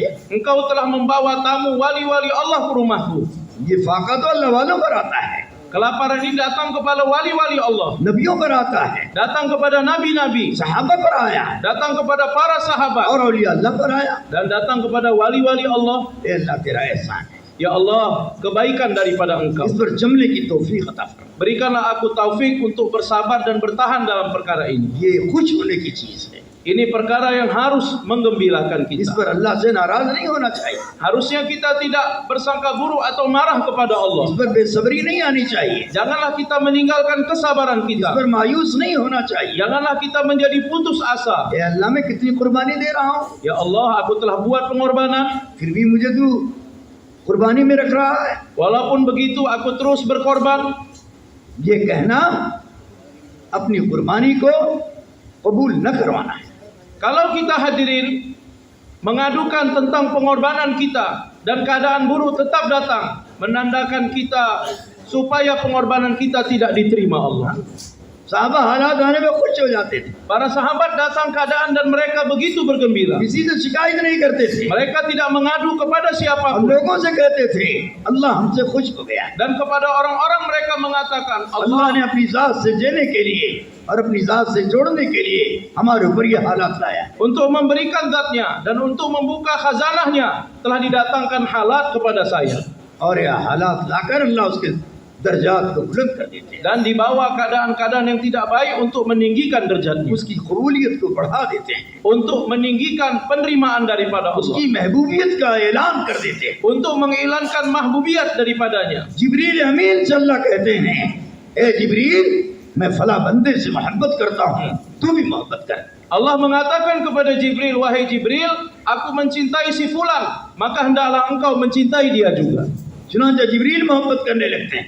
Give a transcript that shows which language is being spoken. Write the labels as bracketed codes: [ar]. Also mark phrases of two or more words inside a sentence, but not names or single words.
[id] Engkau telah membawa tamu wali-wali Allah ke rumahku. [ur] یہ فاقہ تو اللہ والوں پر آتا ہے, [id] Kelaparan ini datang kepada wali-wali Allah. [ur] نبیوں پر آتا ہے, [id] Datang kepada nabi-nabi. [ur] صحابہ پر آیا [id] Datang kepada para sahabat. [ur] اور اولیاء اللہ پر آیا. [id] Dan datang kepada wali-wali Allah. [ur] اے اللہ تیرا احسان ہے, [id] Ya Allah, kebaikan daripada Engkau. [ur] اس پر جمنے کی توفیق عطا فرما. [id] Berikanlah aku taufik untuk bersabar dan bertahan dalam perkara ini. [ur] یہ خوش ہونے کی چیز ہے, [id] Ini perkara yang harus menggembirakan [ur] इस [id] kita. [ur] پر اللہ سے ناراض نہیں ہونا چاہیے, [id] Harusnya kita tidak bersangka buruk atau marah kepada [ur] इस [id] Allah. [ur] پر بے صبری نہیں آنی چاہیے, [id] Janganlah kita meninggalkan kesabaran [ur] इस [id] kita. [ur] پر مایوس نہیں ہونا چاہیے. [id] Janganlah kita menjadi putus asa. [ur] اے اللہ میں کتنی قربانی دے رہا ہوں, [id] Ya Allah, aku telah buat pengorbanan. [ur] پھر بھی مجھے تو قربانی میں رکھ رہا ہے. [id] Walaupun begitu, aku terus berkorban. [ur] یہ کہنا اپنی قربانی کو قبول نہ کروانا ہے. [id] Kalau kita hadirin mengadukan tentang pengorbanan kita dan keadaan buruk tetap datang, menandakan kita supaya pengorbanan kita tidak diterima Allah. [ur] صحابہ حالات آنے میں خوش ہو جاتے تھے, [id] Para sahabat datang keadaan dan mereka begitu bergembira. [ur] کسی سے شکایت نہیں کرتے تھے, [id] Mereka tidak mengadu kepada [ur] हम [id] siapapun. [ur] لوگوں سے کہتے تھے اللہ ہم سے خوش ہو گیا. [id] Dan kepada orang-orang mereka mengatakan, [ur] اللہ نے [id] Allah [ur] اپنی ذات سے دینے کے لیے اور اپنی ذات سے جوڑنے کے لیے ہمارے اوپر یہ حالات لایا ہے. [id] untuk memberikan zatnya dan untuk membuka khazanahnya telah didatangkan halat kepada saya. [ur] اور یہ حالات لا کر اللہ اس کے درجات کو بلند کر دیتے ہیں, [id] Dan dibawa keadaan-keadaan yang tidak baik untuk meninggikan derajatnya. [ur] اس کی قبولیت کو بڑھا دیتے ہیں, [id] Untuk meninggikan penerimaan daripada Allah. [ur] اس کی محبوبیت کا اعلان کر دیتے ہیں. [id] Untuk mengiklankan mahbubiyat daripadanya. [ur] جبرئیل امین سے اللہ کہتے ہیں، اے جبرئیل میں فلاں بندے سے محبت کرتا ہوں، تو بھی محبت کر. [id] Allah mengatakan kepada Jibril, wahai Jibril, aku mencintai si fulan, maka hendaklah engkau mencintai dia juga. [ur] چنانچہ جبرئیل محبت کرنے لگتے ہیں